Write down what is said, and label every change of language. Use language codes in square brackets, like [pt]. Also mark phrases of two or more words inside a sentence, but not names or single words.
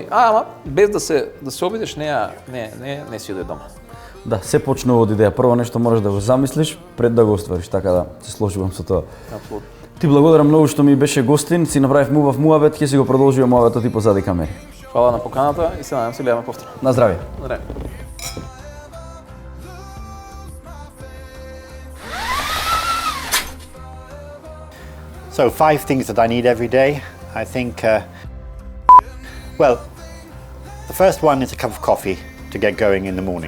[mk] Ама без да се обидеш, не си оди дома. Да, се почнува од идеја. Прво нешто можеш да го замислиш пред да го оствариш, така да се сложувам со тоа. Апсолутно. Ти благодарам многу што ми беше гостин, си направивме убав муабет, ќе си го продолжуваме муабетот и позади камери. Фала на поканата и се надевам се гледаме повторно. На здравје. Здравје. [en] So 5 things that I need every day. I think, well, The first one is a cup of coffee to get going in the morning.